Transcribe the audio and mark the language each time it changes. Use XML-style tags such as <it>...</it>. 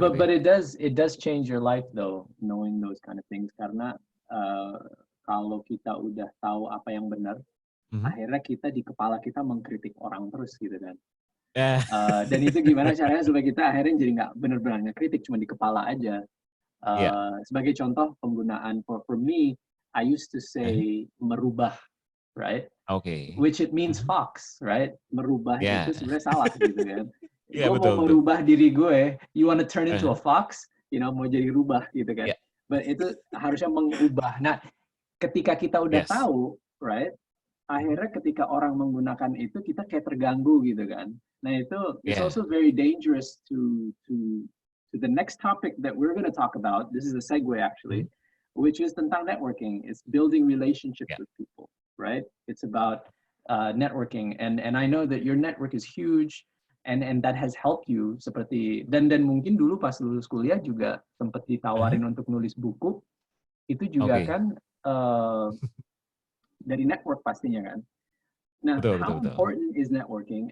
<en>But it does change your life though, knowing those kind of things.</en> <id>Karena kalau kita udah tahu apa yang benar, akhirnya kita di kepala kita mengkritik orang terus gitu kan. Dan itu gimana caranya supaya kita akhirnya jadi nggak benar-benar ngekritik, cuma di kepala aja. Sebagai contoh penggunaan</id> <en>for me, I used to say merubah, right? Okay. Which it means fox, right?</en> <id>Merubah itu sebenarnya salah gitu kan. Gue betul, mau merubah diri gue,</id> <en>you want to turn into a fox,</en> <id>mau jadi rubah gitu kan. But itu harusnya mengubah. Nah, ketika kita udah tahu, right? Akhirnya ketika orang menggunakan itu kita kayak terganggu gitu kan. Nah itu</id> <en>it's also very dangerous to the next topic that we're going to talk about. This is a segue actually, which is tentang networking. It's building relationships with people, right? It's about networking, and I know that your network is huge, and that has helped you.</en> <id>Seperti dan mungkin dulu pas lulus kuliah juga sempat ditawarin untuk nulis buku, itu juga kan. Dari network pastinya kan.</id> <en>Nah, how important is networking?</en>